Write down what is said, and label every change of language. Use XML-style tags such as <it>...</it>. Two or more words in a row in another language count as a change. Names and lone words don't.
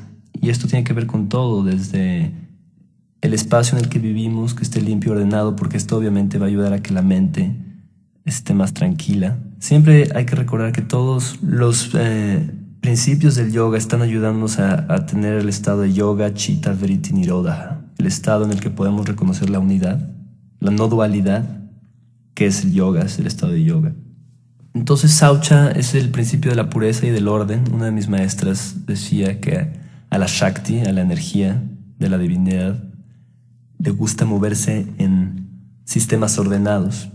<es>Y esto tiene que ver con todo, desde el espacio en el que vivimos, que esté limpio y ordenado, porque esto obviamente va a ayudar a que la mente esté más tranquila. Siempre hay que recordar que todos los principios del yoga están ayudándonos a tener el estado de yoga,</es> <sa>चित्त, वृत्ति, निरोध,</sa> <es>el estado en el que podemos reconocer la unidad, la no dualidad, que es el yoga, es el estado de yoga. Entonces Saucha es el principio de la pureza y del orden. Una de mis maestras decía que a la Shakti, a la energía de la divinidad, le gusta moverse en sistemas ordenados.</es>